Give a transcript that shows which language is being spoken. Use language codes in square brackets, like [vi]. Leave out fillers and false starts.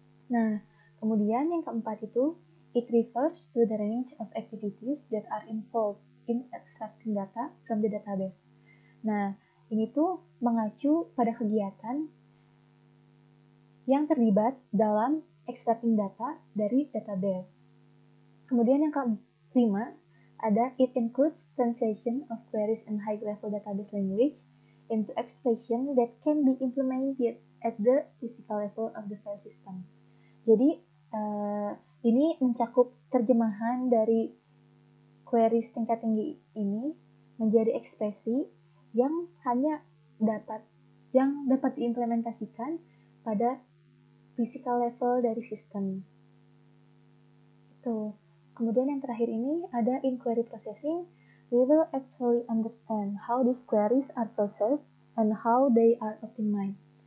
[id] Nah, kemudian yang keempat itu, [en] it refers to the range of activities that are involved in extracting data from the database. [id] Nah, ini tuh mengacu pada kegiatan yang terlibat dalam [en] extracting data [id] dari database. Kemudian yang kelima, ada [en] it includes translation of queries in high-level database language into expression that can be implemented at the physical level of the file system. [id] Jadi, ini mencakup terjemahan dari queries tingkat tinggi ini menjadi ekspresi yang dapat diimplementasikan pada [en] physical level [id] dari sistem. Itu. Kemudian yang terakhir ini ada [en] in query processing. We will actually understand how these queries are processed and how they are optimized.